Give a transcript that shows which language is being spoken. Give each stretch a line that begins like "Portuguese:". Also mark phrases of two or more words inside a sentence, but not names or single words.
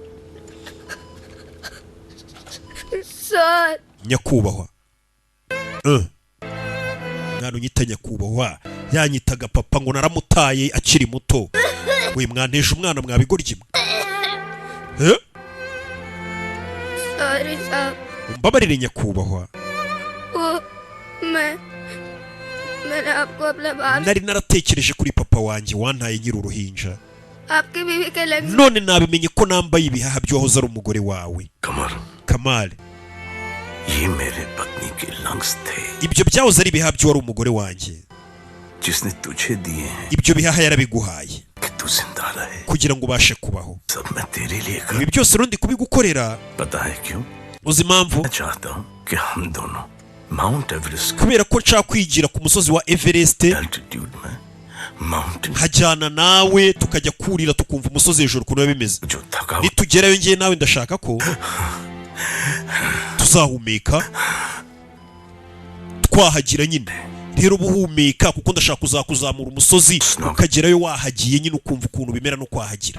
Kinyarwanda: nyakubahwa mwana unyita nyakubahwa yanyitaga papa ngo naramutaye akiri muto we mwanteje umwana mwabigorye
English: Sorry sir.
Kinyarwanda: mbabarire nyakubahwa
Hindi: मैंने आपको अपने बाप
Kinyarwanda: nari naratekereje kuri papa wanjye wantaye nyiri uruhinja
Hindi: आपकी बीवी के लग
Kinyarwanda: none nabimenye ko nambaye ibihaha by'uwahoze ari umugore wawe Kamari
Hindi: ये मेरे पत्नी के लंग्स थे
Kinyarwanda: ibyo byahoze ari ibihaha by'uwari umugore wanjye
Hindi: जिसने तुझे दिए हैं
Kinyarwanda: ibyo bihaha yarabiguhaye
Hindi: कि तू जिंदा रहे
Kinyarwanda: kugira ngo ubashe kubaho
Hindi: सब मैं तेरे लिए कर
Kinyarwanda: ibi byose rundi kubigukorera
Hindi: पता है क्यों
Kinyarwanda: uzi impamvu
Hindi: मैं चाहता हूँ कि हम दोनों माउंट एवरेस्ट
Kinyarwanda: kubera ko nshaka kwigira ku musozi wa Everest
Hindi: altitude में माउंटेन
Kinyarwanda: hajyana nawe tukajya kurira tukumva umusozi hejuru ukuntu biba bimeze nitugerayo ngiye nawe ndashaka ko tuzahumeka twahagira nyine rero ubuhumeka kuko ndashaka kuzakuzamura umusozi ukagerayo wahagiye nyine ukumva ukuntu bimera no kwahagira